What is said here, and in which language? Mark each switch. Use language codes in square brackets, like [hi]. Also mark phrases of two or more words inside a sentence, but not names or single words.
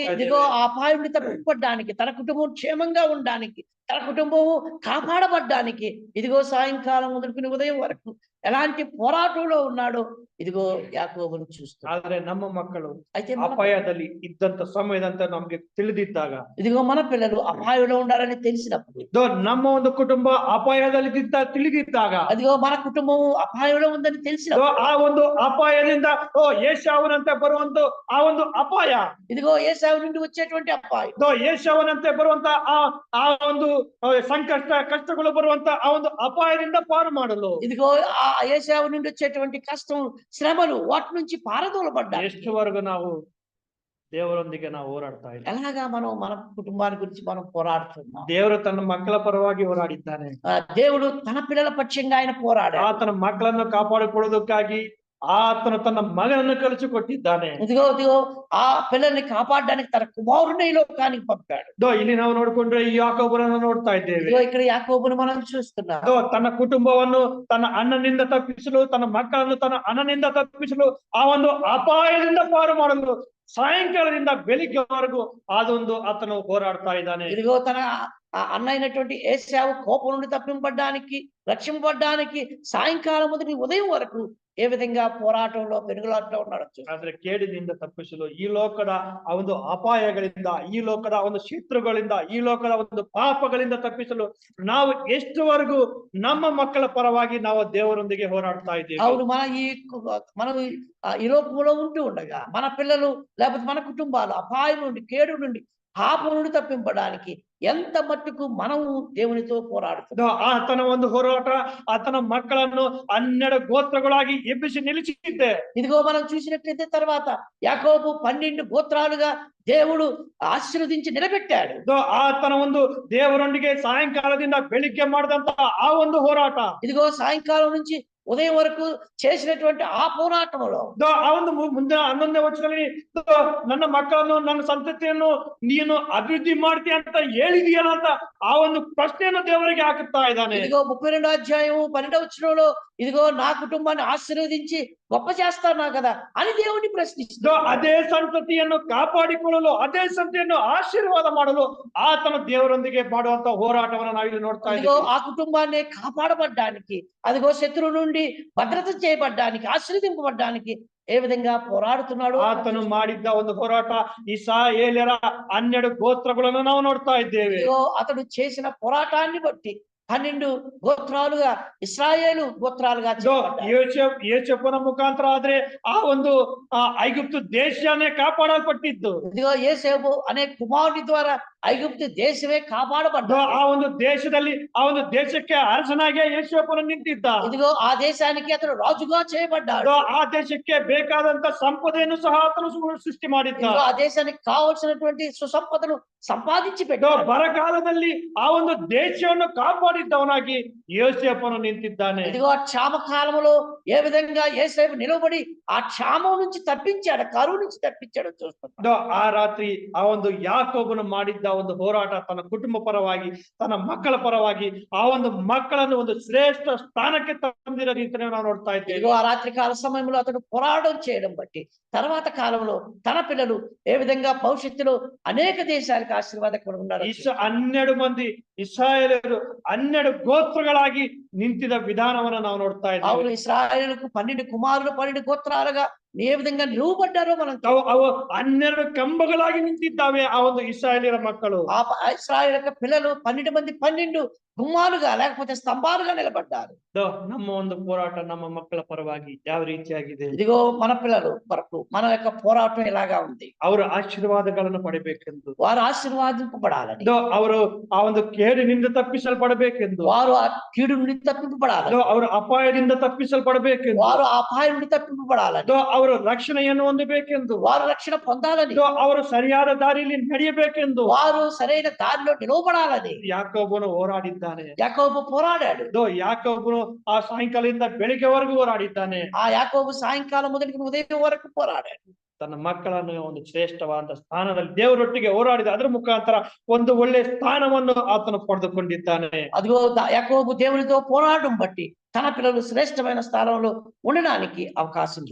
[te] ఇదిగో ఆ అపాయం తప్పిపడడానికి, తన కుటుంబం క్షేమంగా ఉండడానికి, తన కుటుంబము కాపాడబడ్డానికి ఇదిగో సాయంకాలం మొదలుకుని ఉదయం వరకు ఎలాంటి పోరాటంలో ఉన్నాడో ఇదిగో యాకోబును చూస్తాడు. [kn] ಆದ್ರೆ ನಮ್ಮ ಮಕ್ಕಳು [te] అయితే [kn] ಅಪಾಯದಲ್ಲಿ ಇದ್ದಂತ ಸಮಯದಂತ ನಮ್ಗೆ ತಿಳಿದಿದ್ದಾಗ, [te] ఇదిగో మన పిల్లలు అపాయంలో ఉండాలని తెలిసినప్పుడు, [kn] ನಮ್ಮ ಒಂದು ಕುಟುಂಬ ಅಪಾಯದಲ್ಲಿ ತಿಳಿದಿದ್ದಾಗ, [te] అదిగో మన కుటుంబము అపాయంలో ఉందని తెలిసినప్పుడు, [kn] ಆ ಒಂದು ಅಪಾಯದಿಂದ ಏಷಾವನಂತೆ ಬರುವಂತ ಆ ಒಂದು ಅಪಾಯ, [te] ఇదిగో ఏశావు నుండి వచ్చేటువంటి అపాయం, [kn] ಏಷಾವನಂತೆ ಬರುವಂತ ಆ ಒಂದು ಕಷ್ಟಗಳು ಬರುವಂತ ಆ ಒಂದು ಅಪಾಯದಿಂದ ಪಾರು ಮಾಡಲು, [te] ఇదిగో ఆ ఏశావు నుండి వచ్చేటువంటి కష్టం, శ్రమలు వాటి నుంచి పారదోలబడ్డారు. [kn] ಎಷ್ಟುವರೆಗೂ ನಾವು ದೇವರೊಂದಿಗೆ ನಾವು ಹೋರಾಡ್ತಾ ಇಲ್ಲ. [te] ఎలాగా మనం మన కుటుంబాన్ని గురించి మనం పోరాడుతున్నాం. [kn] ದೇವರು ತನ್ನ ಮಕ್ಕಳ ಪರವಾಗಿ ಹೋರಾಡಿದ್ದಾನೆ. [te] దేవుడు తన పిల్లల పక్షంగా ఆయన పోరాడాడు. [kn] ಆತನ ಮಕ್ಕಳನ್ನು ಕಾಪಾಡಿಕೊಳ್ಳುವುದಕ್ಕಾಗಿ ಆತನು ತನ್ನ ಮಗನನ್ನು ಕಳಿಸಿಕೊಟ್ಟಿದ್ದಾನೆ. [te] ఇదిగో ఆ పిల్లల్ని కాపాడడానికి తన కుమారుని ఈ లోకానికి పంపాడు. [kn] ಇಲ್ಲಿ ನಾವು ನೋಡ್ಕೊಂಡ್ರೆ ಈ ಯಾಕೋಬನನ್ನು ನೋಡ್ತಾ ಇದ್ದೇವೆ. [te] ఇదిగో ఇక్కడ యాకోబును మనం చూస్తున్నాం. [kn] ತನ್ನ ಕುಟುಂಬವನ್ನು ತನ್ನ ಅಣ್ಣನಿಂದ ತಪ್ಪಿಸಲು, ತನ್ನ ಮಕ್ಕಳನ್ನು ತನ್ನ ಅಣ್ಣನಿಂದ ತಪ್ಪಿಸಲು, ಆ ಒಂದು ಅಪಾಯದಿಂದ ಪಾರು ಮಾಡಲು ಸಾಯಂಕಾಲದಿಂದ ಬೆಳಿಗ್ಗೆವರೆಗೂ ಅದೊಂದು ಆತನು ಹೋರಾಡ್ತಾ ಇದ್ದಾನೆ. [te] ఇదిగో తన అన్న అయినటువంటి ఏశావు కోపం నుండి తప్పింపబడ్డానికి, రక్షింపబడ్డానికి సాయంకాలం మొదటి ఉదయం వరకు ఏ విధంగా పోరాటంలో పెనుగులాటలో ఉన్నాడు. [kn] ಆದ್ರೆ ಕೇಡಿನಿಂದ ತಪ್ಪಿಸಲು, ಈ ಲೋಕದ ಆ ಒಂದು ಅಪಾಯಗಳಿಂದ, ಈ ಲೋಕದ ಒಂದು ಶತ್ರುಗಳಿಂದ, ಈ ಲೋಕದ ಒಂದು ಪಾಪಗಳಿಂದ ತಪ್ಪಿಸಲು ನಾವು ಎಷ್ಟುವರೆಗೂ ನಮ್ಮ ಮಕ್ಕಳ ಪರವಾಗಿ ನಾವು ದೇವರೊಂದಿಗೆ ಹೋರಾಡ್ತಾ ಇದ್ದೇವೆ. [te] అవును, మనం ఈ లోకంలో ఉంటూ ఉండగా మన పిల్లలు లేకపోతే మన కుటుంబాలు అపాయం నుండి, కేడు నుండి, పాపం నుండి తప్పింపడానికి ఎంత మట్టుకు మనము దేవునితో పోరాడుతున్నాం. [kn] ಆತನ ಒಂದು ಹೋರಾಟ ಆತನ ಮಕ್ಕಳನ್ನು 12 ಗೋತ್ರಗಳಾಗಿ ಎಬ್ಬಿಸಿ ನಿಲ್ಲಿಸಿದ್ದೆ. [te] ఇదిగో మనం చూసినట్లయితే తర్వాత యాకోబు 12 గోత్రాలుగా దేవుడు ఆశీర్వదించి నిలబెట్టాడు. [kn] ಆತನ ಒಂದು ದೇವರೊಂದಿಗೆ ಸಾಯಂಕಾಲದಿಂದ ಬೆಳಿಗ್ಗೆ ಮಾಡಿದಂತ ಆ ಒಂದು ಹೋರಾಟ, [te] ఇదిగో సాయంకాలం నుంచి ఉదయం వరకు చేసినటువంటి ఆ పోరాటంలో [kn] ಆ ಒಂದು ಮುಂದಿನ 11ನೇ ವಚನದಲ್ಲಿ ನನ್ನ ಮಕ್ಕಳನ್ನು, ನನ್ನ ಸಂತತಿಯನ್ನು ನೀನು ಅಭಿವೃದ್ಧಿ ಮಾಡ್ತೀಯ ಅಂತ ಹೇಳಿದೀಯಲ್ಲ ಅಂತ ಆ ಒಂದು ಪ್ರಶ್ನೆಯನ್ನು ದೇವರಿಗೆ ಹಾಕುತ್ತಾ ಇದ್ದಾನೆ. [te] ఇదిగో 32వ అధ్యాయము 12వ వచనంలో ఇదిగో నా కుటుంబాన్ని ఆశీర్వదించి గొప్ప చేస్తానా కదా అని దేవుని ప్రశ్నిస్తాడు. [kn] ಅದೇ ಸಂತತಿಯನ್ನು ಕಾಪಾಡಿಕೊಳ್ಳಲು, ಅದೇ ಸಂತತಿಯನ್ನು ಆಶೀರ್ವಾದ ಮಾಡಲು ಆತನ ದೇವರೊಂದಿಗೆ ಮಾಡುವಂತ ಹೋರಾಟವನ್ನು ನಾವಿಲ್ಲಿ ನೋಡ್ತಾ [te] ఇదిగో [kn] ಇದ್ದೀವಿ. [te] ఆ కుటుంబాన్ని కాపాడబడ్డానికి, అదిగో శత్రువు నుండి భద్రత చేయబడ్డానికి, ఆశీర్వదింపబడ్డానికి ఏ విధంగా పోరాడుతున్నాడు. [kn] ಆತನು ಮಾಡಿದ್ದ ಒಂದು ಹೋರಾಟ ಇಸ್ರಾಯೇಲ್ಯರ 12 ಗೋತ್ರಗಳನ್ನು ನಾವು ನೋಡ್ತಾ ಇದ್ದೇವೆ. [te] ఇదిగో అతడు చేసిన పోరాటాన్ని బట్టి 12 గోత్రాలుగా ఇశ్రాయేలు గోత్రాలుగా [kn] ಯೋಸೇಫನ ಮುಖಾಂತರ ಆದ್ರೆ ಆ ಒಂದು ಐಗುಪ್ತು ದೇಶನೇ ಕಾಪಾಡಲ್ಪಟ್ಟಿದ್ದು. [te] ఇదిగో యోసేపు అనే కుమారుని ద్వారా ఐగుప్తు దేశమే కాపాడబడ్డ. [kn] ಆ ಒಂದು ದೇಶದಲ್ಲಿ ಆ ಒಂದು ದೇಶಕ್ಕೆ ಅರಸನಾಗಿ ಯೋಸೇಫನು ನಿಂತಿದ್ದ. [te] ఇదిగో ఆ దేశానికి అతడు రాజుగా చేయబడ్డాడు. [kn] ಆ ದೇಶಕ್ಕೆ ಬೇಕಾದಂತ ಸಂಪದೆಯನ್ನು ಸಹ ಆತನು ಸೃಷ್ಟಿ ಮಾಡಿದ್ದ. [te] ఆ దేశానికి కావలసినటువంటి సుసంపదను సంపాదించి పెట్టాడు. [kn] ಬರಗಾಲದಲ್ಲಿ ಆ ಒಂದು ದೇಶವನ್ನು ಕಾಪಾಡಿದ್ದವನಾಗಿ ಯೋಸೇಫನು ನಿಂತಿದ್ದಾನೆ. [te] ఇదిగో ఆ క్షామ కాలంలో ఏ విధంగా యోసేపు నిలబడి ఆ క్షామం నుంచి తప్పించాడు, కరువు నుంచి తప్పించాడు చూస్తున్నాడు. [kn] ಆ ರಾತ್ರಿ ಆ ಒಂದು ಯಾಕೋಬನು ಮಾಡಿದ್ದ ಒಂದು ಹೋರಾಟ ತನ್ನ ಕುಟುಂಬ ಪರವಾಗಿ, ತನ್ನ ಮಕ್ಕಳ ಪರವಾಗಿ, ಆ ಒಂದು ಮಕ್ಕಳನ್ನು ಒಂದು ಶ್ರೇಷ್ಠ ಸ್ಥಾನಕ್ಕೆ ತಂದಿರೋ ರೀತಿಯನ್ನು ನಾವು ನೋಡ್ತಾ ಇದ್ದೇವೆ. [te] ఇదిగో ఆ రాత్రి కాల సమయంలో అతడు పోరాటం చేయడం బట్టి తర్వాత కాలంలో తన పిల్లలు ఏ విధంగా భవిష్యత్తులో అనేక దేశాలకు ఆశీర్వాదకరంగా ఉన్నారు. [kn] 12 ಮಂದಿ ಇಸ್ರಾಯೇಲರು 12 ಗೋತ್ರಗಳಾಗಿ ನಿಂತಿದ ವಿಧಾನವನ್ನು ನಾವು ನೋಡ್ತಾ ಇದ್ದೇವೆ. [te] అవును, ఇశ్రాయేలుకు 12 కుమారులు 12 గోత్రాలుగా ఏ విధంగా నిలువబడ్డారో మనం [kn] ಅವು 12 ಕಂಬಗಳಾಗಿ ನಿಂತಿದ್ದಾವೆ ಆ ಒಂದು ಇಸ್ರಾಯೇಲಿಯರ ಮಕ್ಕಳು. [te] ఆ ఇశ్రాయేలు యొక్క పిల్లలు 12 మంది 12 గుమ్మాలుగా లేకపోతే స్తంభాలుగా నిలబడ్డారు. [kn] ನಮ್ಮ ಒಂದು ಹೋರಾಟ ನಮ್ಮ ಮಕ್ಕಳ ಪರವಾಗಿ ಯಾವ ರೀತಿಯಾಗಿದೆ? [te] ఇదిగో మన పిల్లలు వరకు మన యొక్క పోరాటం ఇలాగా ఉంది. [kn] ಅವರು ಆಶೀರ್ವಾದಗಳನ್ನು ಪಡೆಯಬೇಕೆಂದು, [te] వారు ఆశీర్వాదింపబడాలని, [kn] ಅವರು ಆ ಒಂದು ಕೇಡಿನಿಂದ ತಪ್ಪಿಸಲ್ಪಡಬೇಕೆಂದು, [te] వారు ఆ కీడు నుండి తప్పింపబడాలని, [kn] ಅವರು ಅಪಾಯದಿಂದ ತಪ್ಪಿಸಲ್ಪಡಬೇಕೆಂದು, [te] వారు ఆ ಅಪಾಯ నుండి తప్పింపబడాలని, [kn] ಅವರು ರಕ್ಷಣೆಯನ್ನು ಹೊಂದಬೇಕೆಂದು, [te] వారు రక్షణ పొందాలని, [kn] ಅವರು ಸರಿಯಾದ ದಾರಿಯಲ್ಲಿ ನಡೆಯಬೇಕೆಂದು [te] వారు సరైన దారిలో నిలవబడాలని [kn] ಯಾಕೋಬನು ಹೋರಾಡಿದ್ದಾನೆ. [te] యాకోబు పోరాడాడు. [kn] ಯಾಕೋಬನು ಆ ಸಾಯಂಕಾಲದಿಂದ ಬೆಳಿಗ್ಗೆವರೆಗೂ ಹೋರಾಡಿದ್ದಾನೆ. [te] ఆ యాకోబు సాయంకాలం మొదలుకొని ఉదయం వరకు పోరాడాడు. [kn] ತನ್ನ ಮಕ್ಕಳನ್ನು ಒಂದು ಶ್ರೇಷ್ಠವಾದ ಸ್ಥಾನದಲ್ಲಿ ದೇವರೊಟ್ಟಿಗೆ ಹೋರಾಡಿದ ಅದರ ಮುಖಾಂತರ ಒಂದು ಒಳ್ಳೆ ಸ್ಥಾನವನ್ನು ಆತನು ಪಡೆದುಕೊಂಡಿದ್ದಾನೆ. [te] అదిగో యాకోబు దేవునితో పోరాటం బట్టి తన పిల్లలు శ్రేష్టమైన స్థానంలో ఉండడానికి అవకాశం ఉంది.